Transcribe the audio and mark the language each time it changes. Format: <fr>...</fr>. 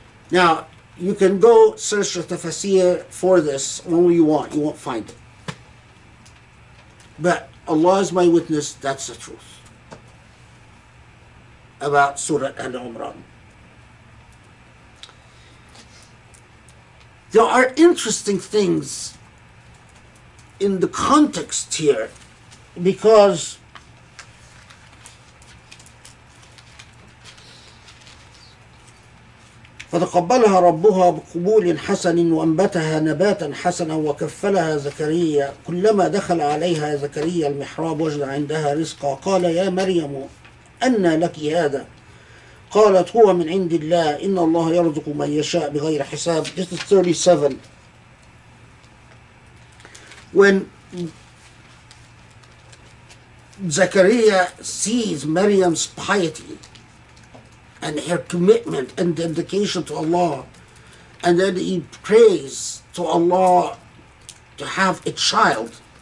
<en>Now, you can go search the tafsir for this when you want. You won't find it. But Allah is my witness, that's the truth about Surah Al Imran. There are interesting things in the context here, because</en> <ar>فتقبلها ربها بقبول حسن وأنبتها نباتا حسنا وكفلها زكريا كلما دخل عليها زكريا المحراب وجد عندها رزقا قال يا مريم أنى لك هذا قالت هو من عند الله إن الله يرزق من يشاء بغير حساب.</ar> <en>This is 37. When Zakaria sees Maryam's piety and her commitment and dedication to Allah, and then he prays to Allah to have a child</en>